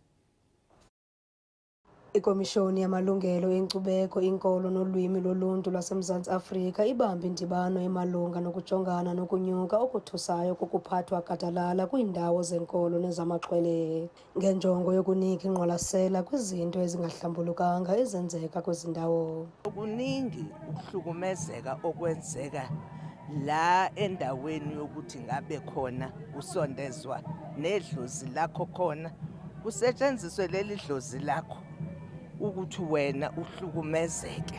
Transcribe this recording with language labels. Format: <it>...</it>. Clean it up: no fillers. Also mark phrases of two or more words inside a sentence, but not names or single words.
<xh>Ikomishoni yamalungelo enkcubeko, inkolo nolwimi loluntu lwaseMzantsi Afrika ibambe indibano emalunga nokujongana nokunyuka okuthusayo kokuphathwa gadalala kwiindawo zenkolo nezamaxhwele, ngenjongo yokunika ingqwalasela kwizinto ezingahlambulukanga ezenzeka kwezi ndawo.</xh> <zu>Kuningi ukuhlukumezeka okwenzeka la endaweni yokuthi ngabe khona usondezwa nedlozi lakho, khona kusetshenziswe leli dlozi lakho ukuthi wena uhlukumezeke.</zu>